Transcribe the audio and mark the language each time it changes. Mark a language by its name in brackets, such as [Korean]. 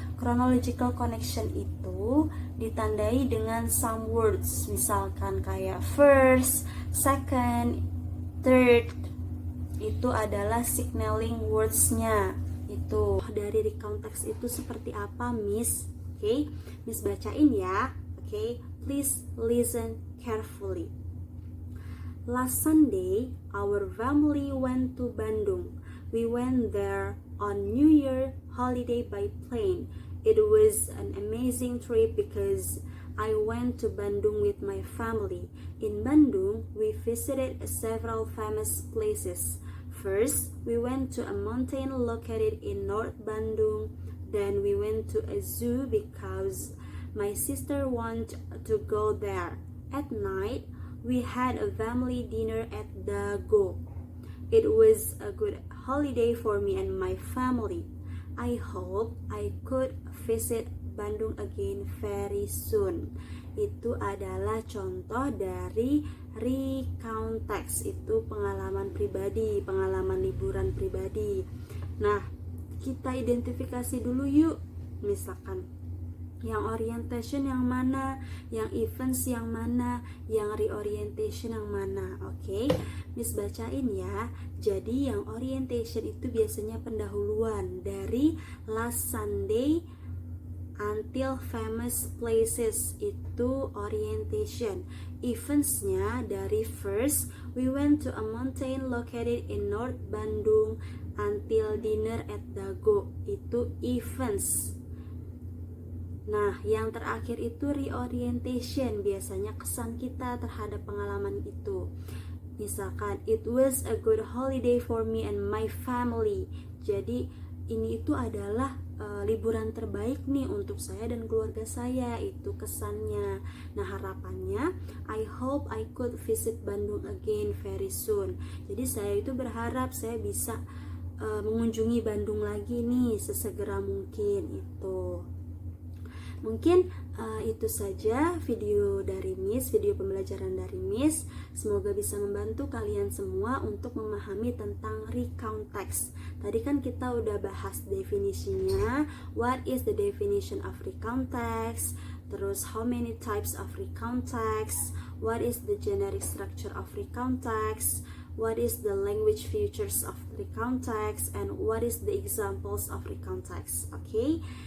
[English] Chronological connection [Indonesian] itu ditandai dengan [English] some words, [Indonesian] misalkan kayak [English] first, second, third. [Indonesian] Itu adalah signaling words-nya. Itu dari recount text itu seperti apa, Miss? Oke, Miss bacain ya. [English] Oke, please listen carefully. Last Sunday, our family went to Bandung. We went there on New Year holiday by plane. It was an amazing trip because I went to Bandung with my family. In Bandung, we visited several famous places. First, we went to a mountain located in North Bandung. Then we went to a zoo because my sister wanted to go there. At night, we had a family dinner at Dago. It was a good holiday for me and my family. I hope I could visit Bandung again very soon. [Indonesian] Itu adalah contoh dari recount text. Itu pengalaman pribadi, pengalaman liburan pribadi. Nah, kita identifikasi dulu yuk. Misalkan yang orientation yang mana, yang events yang mana, yang reorientation yang mana. Oke, Miss bacain ya. Jadi yang orientation itu biasanya pendahuluan dari [English] last Sunday until famous places, [Indonesian] itu orientation. Eventsnya dari [English] first, we went to a mountain located in North Bandung until dinner at Dago, [Indonesian] itu events. Nah, yang terakhir itu reorientation, biasanya kesan kita terhadap pengalaman itu. [English] Misalkan, it was a good holiday for me and my family. [Indonesian] Jadi, ini itu adalah liburan terbaik nih untuk saya dan keluarga saya, itu kesannya. [English] Nah, harapannya, I hope I could visit Bandung again very soon. [Indonesian] Jadi, saya itu berharap saya bisa mengunjungi Bandung lagi nih sesegera mungkin itu. Mungkin itu saja video dari Miss, video pembelajaran dari Miss. Semoga bisa membantu kalian semua untuk memahami tentang recount text. Tadi kan kita udah bahas definisinya, [English] what is the definition of recount text, terus how many types of recount text, what is the generic structure of recount text, what is the language features of recount text, and what is the examples of recount text. Okay?